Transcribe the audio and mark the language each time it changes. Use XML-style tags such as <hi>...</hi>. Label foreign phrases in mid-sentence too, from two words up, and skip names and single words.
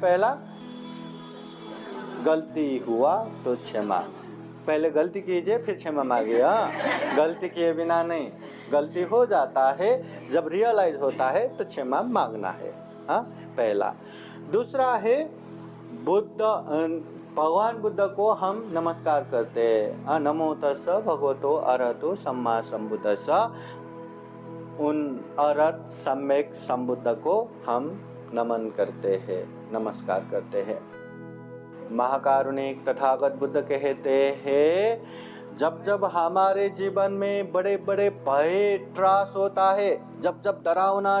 <hi>पहला, गलती हुआ तो क्षमा, पहले गलती कीजिए फिर क्षमा मांगिए। हाँ, गलती किए बिना नहीं, गलती हो जाता है, जब रियलाइज होता है तो क्षमा मांगना है। हाँ, पहला। दूसरा है बुद्ध, भगवान बुद्ध को हम नमस्कार करते हैं।</hi> <pi>नमो तस्स भगवतो अरहतो सम्मा सम्बुद्धस्स।</pi> <hi>उन अरहत सम्यक संबुद्ध को हम नमन करते हैं, नमस्कार करते हैं। महाकारुणिक तथागत बुद्ध कहते हैं, जब जब हमारे जीवन में बड़े बड़े भय त्रास होता है, जब जब डरावना</hi>